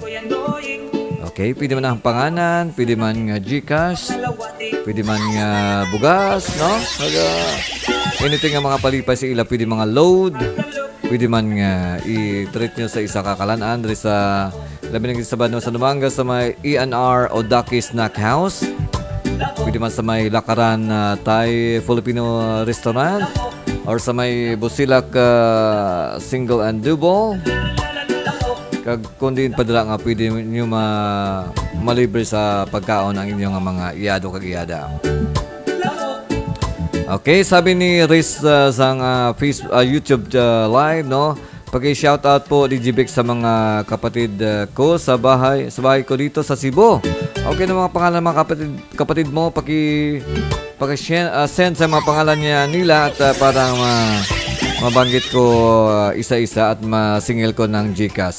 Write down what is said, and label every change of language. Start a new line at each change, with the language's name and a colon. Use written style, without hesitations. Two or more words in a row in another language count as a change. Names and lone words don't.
Hiligaynon: Okay, pwede man ang panganan, pwede man nga Gcash, pwede man nga bugas, no?
English: Anything nga
Hiligaynon: mga palipay sa ila, pwede mga load, pwede man nga i-treat nyo sa isa kakalanaan, diri sa labi ng isabad no, sa Dumangas sa may ENR o Ducky Snack House, pwede man sa may Lakaran Thai Filipino Restaurant, or sa may Busilak
English: Single and Double.
Hiligaynon: Kag kundi padala nga pwede nyo malibre sa pagkaon ang inyong mga iyado kag iyada.
Filipino: Okay, sabi ni Riz sa YouTube live, no?
English: Paki-shoutout po
Filipino: DjVic sa mga kapatid ko sa bahay ko dito sa Cebu. Okay na mga pangalan mga kapatid mo,
English: paki-send
Filipino: sa mga pangalan nila at para mabanggit ko isa-isa at masingil ko ng GCash.